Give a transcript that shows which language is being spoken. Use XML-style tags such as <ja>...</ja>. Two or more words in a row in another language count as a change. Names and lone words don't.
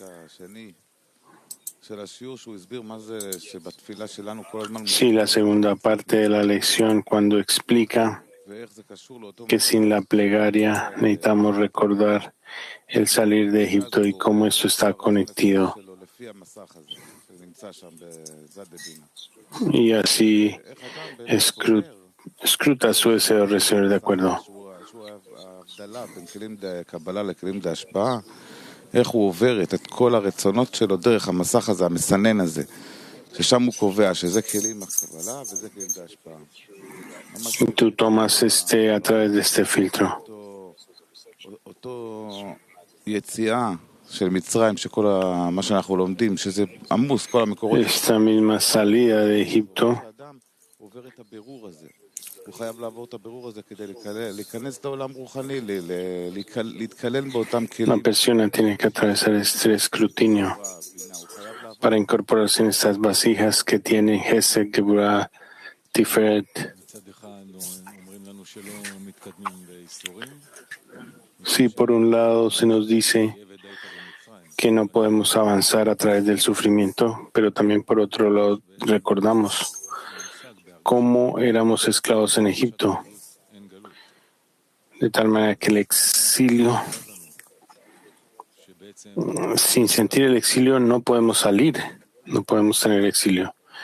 <es>Sí, la segunda parte de la lección, cuando explica que sin la plegaria necesitamos recordar el salir de Egipto y cómo esto está conectado. Y así escruta su deseo de recibir de acuerdo.</es> <he>איך הוא עובר את כל הרצונות שלו דרך המסך הזה, המסנן הזה, ששם הוא קובע שזה כלים הקבלה וזה כלים ההשפעה.</he> <es>Tú tomas a través de este filtro.</es> <he>אותו יציאה של מצרים, שכל מה שאנחנו לומדים, שזה עמוס, כל המקורות.</he> <es>Esta misma salida de Egipto.</es> <he>האדם עובר את הבירור הזה. הוא חייב לעבור את הבירור הזה כדי להיכנס לעולם רוחני, להתקלל באותם כלים.</he> <es>La persona tiene que atravesar este escrutinio para incorporarse en estas vasijas que tienen Gesed, Geburah, Tiferet. Sí, por un lado se nos dice que no podemos avanzar a través del sufrimiento, pero también por otro lado recordamos cómo éramos esclavos en Egipto, de tal manera que el exilio, sin sentir el exilio no podemos salir, no podemos tener exilio.</es>